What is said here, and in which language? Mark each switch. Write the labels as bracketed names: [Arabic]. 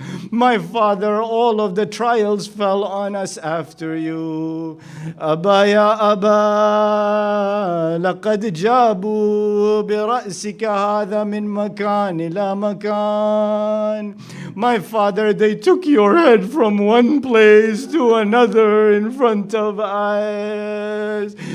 [English] My father, all of the trials fell on us after you. [Arabic] أبا يا أبا لقد جابوا برأسك هذا من مكان إلى مكان. [English] My father, they took your head from one place to another in front of us.